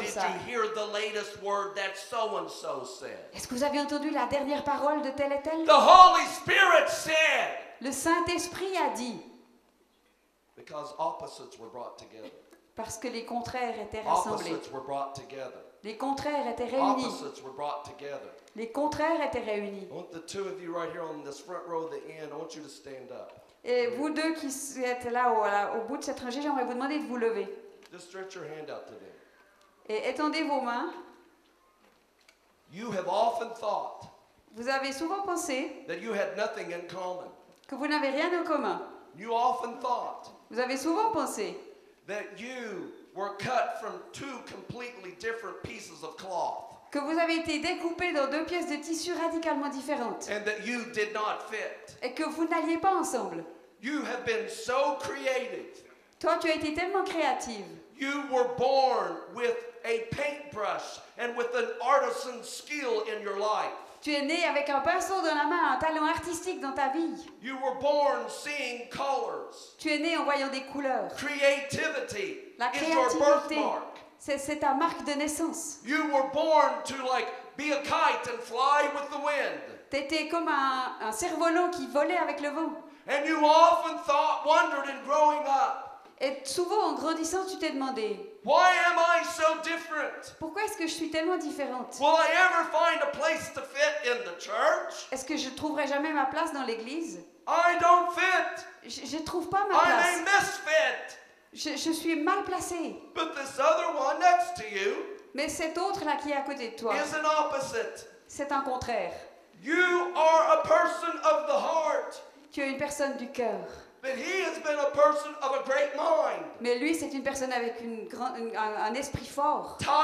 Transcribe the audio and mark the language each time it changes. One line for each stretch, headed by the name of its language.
English: Did
French: ça.
English: you hear the latest word that so-and-so said?
French: Est-ce que vous avez entendu la dernière parole de tel et tel?
English: The Holy Spirit said.
French: Le Saint-Esprit a dit,
English: Because opposites were brought together.
French: parce que les contraires étaient rassemblés.
English: Opposites were brought together.
French: Les contraires étaient réunis.
English: Opposites were brought together.
French: Les contraires étaient réunis.
English: I want the two of you right here on this front row at the end, I want you to stand up.
French: Et vous deux qui êtes là au bout de cette rangée, j'aimerais vous demander de vous lever.
English: Just stretch your hand out to them.
French: Et étendez vos mains.
English: You have often thought
French: Vous avez souvent pensé
English: that you had nothing in common.
French: que vous n'avez rien en commun.
English: You often thought
French: Vous avez souvent pensé
English: that you were cut from two completely different pieces of cloth
French: que vous avez été découpés dans deux pièces de tissu radicalement différentes
English: and that you did not fit.
French: et que vous n'alliez pas ensemble.
English: You have been so creative.
French: Toi, tu as été tellement créative.
English: You were born with a paintbrush and with an artisan skill in your life.
French: Tu es né avec un pinceau dans la main, un talent artistique dans ta vie.
English: You were born seeing colors.
French: Tu es né en voyant des couleurs.
English: Creativity
French: La
English: is your
French: créativité,
English: birthmark.
French: c'est ta marque de naissance.
English: You were born to be a kite and fly with the wind.
French: Tu étais comme un cerf-volant qui volait avec le vent.
English: And you often wondered in growing up,
French: Et souvent, en grandissant, tu t'es demandé,
English: why am I so different?
French: pourquoi est-ce que je suis tellement différente?
English: Will I ever find a place to fit in the church?
French: Est-ce que je ne trouverai jamais ma place dans l'église?
English: I don't fit.
French: Je ne trouve pas ma
English: I'm a
French: place.
English: misfit.
French: Je suis mal placée.
English: But this other one next to you
French: Mais cet autre-là qui est à côté de toi,
English: is an opposite.
French: c'est un contraire.
English: You are a person of the heart,
French: Tu es une personne du cœur.
English: but he has been a person of a great mind.
French: Mais lui, c'est une personne avec un esprit fort.